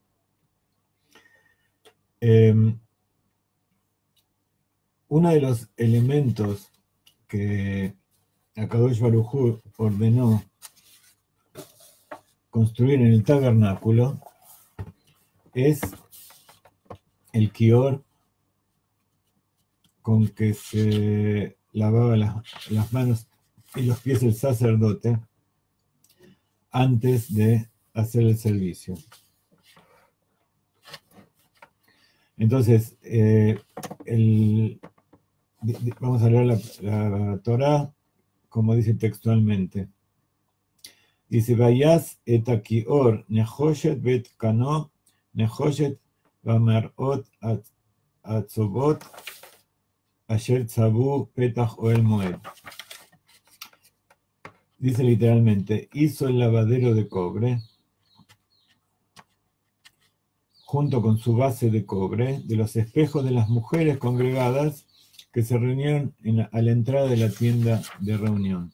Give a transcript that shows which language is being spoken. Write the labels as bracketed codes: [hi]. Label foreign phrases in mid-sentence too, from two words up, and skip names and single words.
[es] Uno de los elementos que [he] הקדוש ברוך הוא [es] ordenó construir en el tabernáculo es el kior con que se lavaba las manos y los pies del sacerdote antes de hacer el servicio. Entonces, vamos a leer la Torá como dice textualmente. [he] Dice, ויעש את הכיור נחושת ואת כנו נחושת במראות הצובאות אשר צבאו פתח אהל מועד. [es] Dice literalmente, hizo el lavadero de cobre junto con su base de cobre de los espejos de las mujeres congregadas que se reunieron a la entrada de la tienda de reunión.